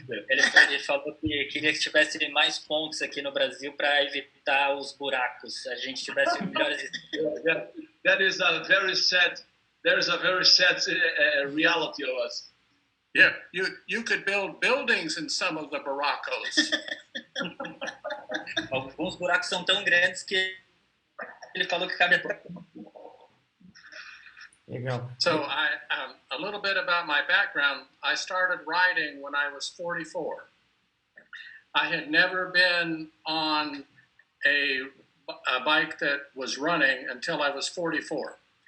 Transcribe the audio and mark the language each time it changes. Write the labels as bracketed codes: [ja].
[pt] Ele falou que queria que tivesse mais pontes aqui no Brasil para evitar os buracos. A gente tivesse melhores. [en] That is a very sad. There is a very sad reality of us. Yeah, you could build buildings in some of the barracos. [pt] Alguns buracos são tão grandes que ele falou que cabe até. Legal. [en] So a little bit about my background. I started riding when I was 44. I had never been on a bike that was running until I was 44.